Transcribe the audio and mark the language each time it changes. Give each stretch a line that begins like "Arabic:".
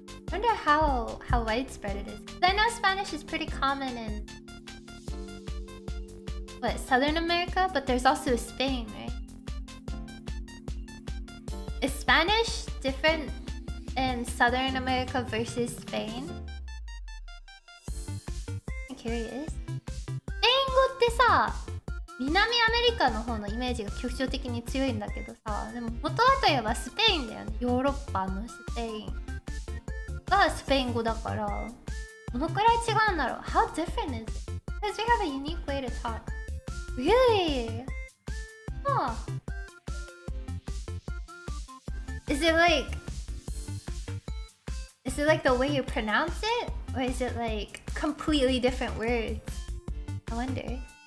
English: Wonder how widespread it is. 'Cause I know Spanish is pretty common in what Southern America, but there's also Spain, right? Is Spanish different in Southern America versus Spain? I'm curious.
Japanese: スペイン語ってさ、南アメリカの方のイメージが局所的に強いんだけどさ、でも元はといえばスペインだよね。ヨーロッパのスペインがスペイン語だから、どのくらい違うんだろう。
English: How different is it? Because we have a unique way to talk. Really? Huh. Is it like the way you pronounce it? Or is it like completely different words? I wonder.